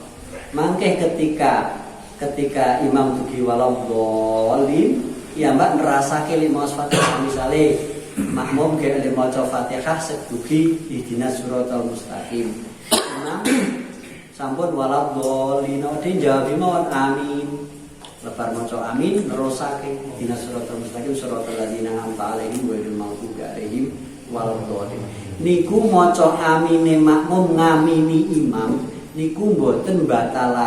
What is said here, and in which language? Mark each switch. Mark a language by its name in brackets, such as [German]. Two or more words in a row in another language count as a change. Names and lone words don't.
[Javanese] Mangke ketika imam dugi waladhdallin, ya mbak nerasake maos Fatihah misale makmum ge maca Fatihah sedugi [Arabic] اهدنا الصراط المستقيم. [Javanese] Imam sampun waladhdallin ade jawab mawon amin. Lebar maca amin nerusake [Arabic] اهدنا الصراط المستقيم صراط الذين أنعمت عليهم غير المغضوب عليهم ولا الضالين. [Javanese] Niku maca amine makmum ngamini imam niku mboten batal